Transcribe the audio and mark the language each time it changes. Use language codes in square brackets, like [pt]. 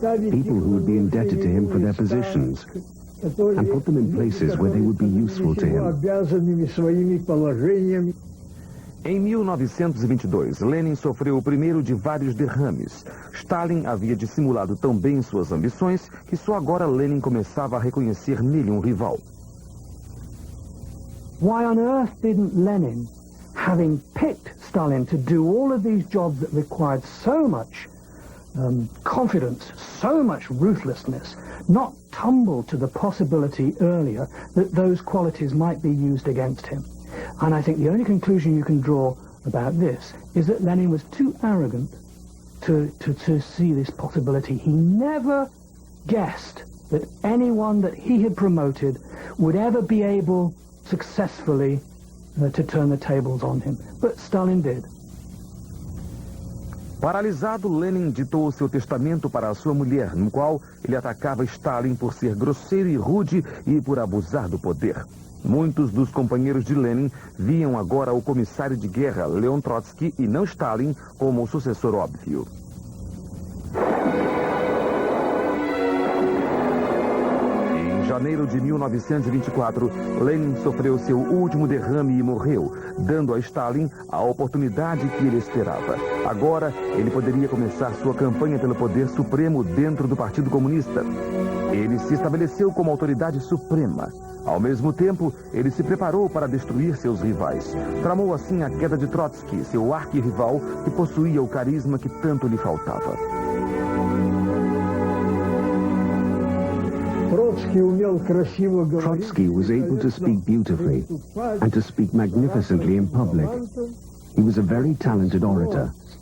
[en] People who would be indebted to him for their positions, and put them in places where they would be useful to him. [pt] Em 1922, Lenin sofreu o primeiro de vários derrames. Stalin havia dissimulado tão bem suas ambições que só agora Lenin começava a reconhecer nele um rival. [en] Why on earth didn't Lenin, having picked Stalin to do all of these jobs that required so much confidence, so much ruthlessness, not tumble to the possibility earlier that those qualities might be used against him? And I think the only conclusion you can draw about this is that Lenin was too arrogant to see this possibility. He never guessed that anyone that he had promoted would ever be able successfully to turn the tables on him. But Stalin did. [pt] Paralisado, Lenin ditou seu testamento para a sua mulher, no qual ele atacava Stalin por ser grosseiro e rude e por abusar do poder. Muitos dos companheiros de Lenin viam agora o comissário de guerra, Leon Trotsky, e não Stalin, como o sucessor óbvio. Em janeiro de 1924, Lenin sofreu seu último derrame e morreu, dando a Stalin a oportunidade que ele esperava. Agora, ele poderia começar sua campanha pelo poder supremo dentro do Partido Comunista. Ele se estabeleceu como autoridade suprema. Ao mesmo tempo, ele se preparou para destruir seus rivais. Tramou assim a queda de Trotsky, seu arquirrival, que possuía o carisma que tanto lhe faltava. [en] Trotsky was able to speak beautifully and to speak magnificently in public. He was a very talented orator.